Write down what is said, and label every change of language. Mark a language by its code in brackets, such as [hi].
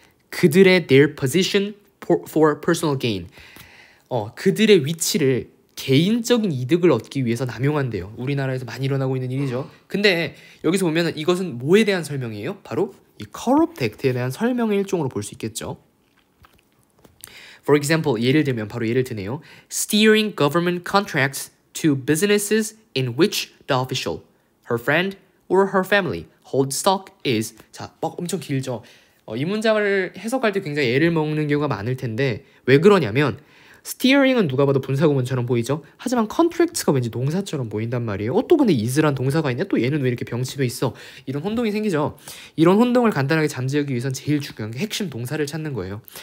[ko] 그들의 [en] their position for personal gain, [ko] 그들의 위치를 개인적인 이득을 얻기 위해서 남용한대요. 우리나라에서 많이 일어나고 있는 일이죠. 근데 여기서 보면 이것은 뭐에 대한 설명이에요? 바로 이 corrupt act에 대한 설명의 일종으로 볼 수 있겠죠. [en] For example, [ko] 예를 들면 바로 예를 드네요. [en] Steering government contracts to businesses in which the official, her friend or her family hold stock is. [ko] 자, 막 엄청 길죠. 이 문장을 해석할 때 굉장히 애를 먹는 경우가 많을 텐데 왜 그러냐면 steering은 누가 봐도 분사구문처럼 보이죠? 하지만 contract가 왠지 동사처럼 보인단 말이에요. 또 근데 is란 동사가 있네? 또 얘는 왜 이렇게 병치돼 있어? 이런 혼동이 생기죠. 이런 혼동을 간단하게 잠재우기 위해선 제일 중요한 게 핵심 동사를 찾는 거예요.